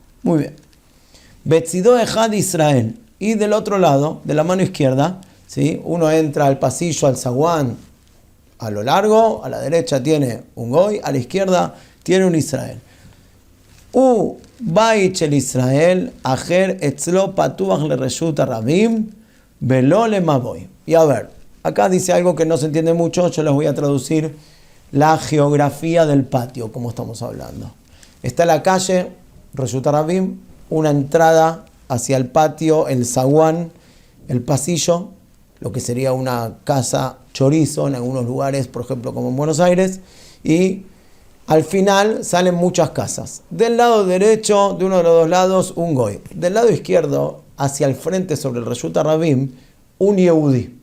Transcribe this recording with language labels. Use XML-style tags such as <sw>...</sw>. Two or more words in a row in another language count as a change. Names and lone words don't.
<es>Muy bien.</es> <he>בצידו אחד ישראל.</he> <es>Y del otro lado, de la mano izquierda, ¿sí? Uno entra al pasillo, al zaguán, a lo largo, a la derecha tiene un goy, a la izquierda tiene un Israel.</es> <he>בית אל ישראל, אחר אצלו פתוח לרשות רבים, ולא למבוי.</he> <es>Y a ver, acá dice algo que no se entiende mucho, yo les voy a traducir la geografía del patio, como estamos hablando. Está la calle,</es> <he>רשות רבים,</he> <es>una entrada hacia el patio, el zaguán, el pasillo, lo que sería una casa chorizo en algunos lugares, por ejemplo como en Buenos Aires, y al final salen muchas casas. Del lado derecho, de uno de los dos lados, un goy. Del lado izquierdo, hacia el frente sobre el</es> <he>רשות רבים,</he> <es>un Yehudí.</es>